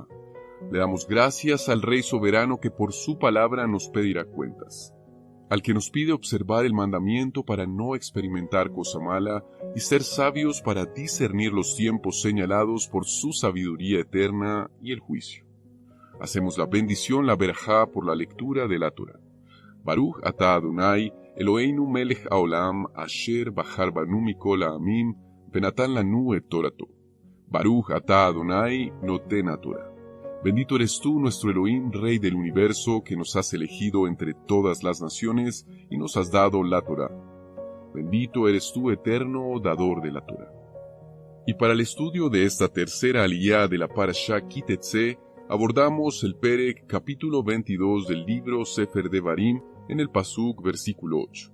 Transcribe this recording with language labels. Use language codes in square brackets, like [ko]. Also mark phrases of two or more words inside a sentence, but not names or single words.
[es] Le damos gracias al Rey Soberano que por su palabra nos pedirá cuentas, al que nos pide observar el mandamiento para no experimentar cosa mala y ser sabios para discernir los tiempos señalados por su sabiduría eterna y el juicio. Hacemos la bendición, la verajá, por la lectura de la Torá. [he] ברוך אתה אדני אלהינו מלך העולם אשר בחר בנו מכל העמים ונתן לנו את תורתו. ברוך אתה אדני נותן תורה. [es] Bendito eres tú, nuestro Elohim, Rey del universo, que nos has elegido entre todas las naciones y nos has dado la Torá. Bendito eres tú, eterno, dador de la Torá. Y para el estudio de esta tercera aliyá de la Parashá Kitetse, abordamos el Perek, capítulo 22 del libro Sefer Devarim, en el Pasuk, versículo 8.